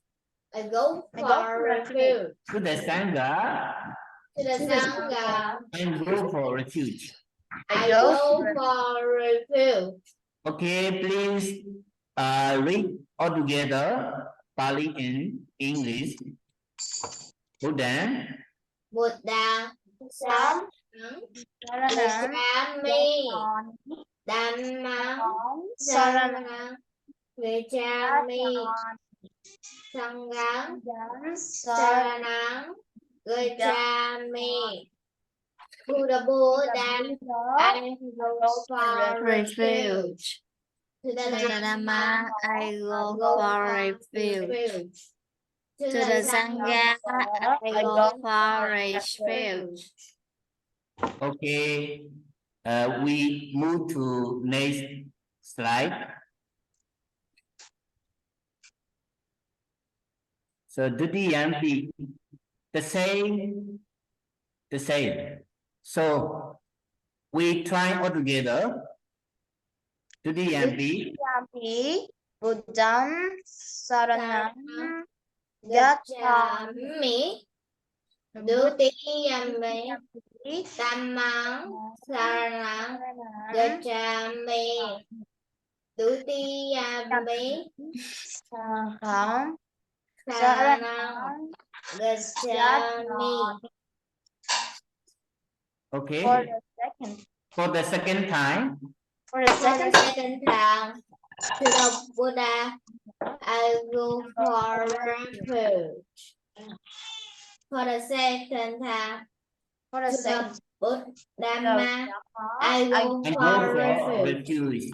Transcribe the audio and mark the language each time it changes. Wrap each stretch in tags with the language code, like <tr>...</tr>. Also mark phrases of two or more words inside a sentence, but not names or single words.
<en>I go for refuge. To the Sangha. And go for refuge. I go for refuge. Okay, please read all together Pali and English.</en> <pi>Buddha. Saranam Gacchami Dhammam Saranam Gacchami. Sangam. Saranam. Gacchami.</pi> <en>To the Buddha, I go for refuge. To the Dhamma, I go for refuge. To the Sangha, I go for refuge. Okay. We move to next slide. So Dudiyampi, the same. So we try all together.</en> <pi>Dudiyampi, Buddham Saranam Gacchami. Dutiyampi Dhammam Saranam Gacchami. Dutiyampi Sangham Saranam Gacchami.</pi> <en>okay. For the second time, to the Buddha, I go for refuge. For the second time, to the Buddha, I go for refuge.</en>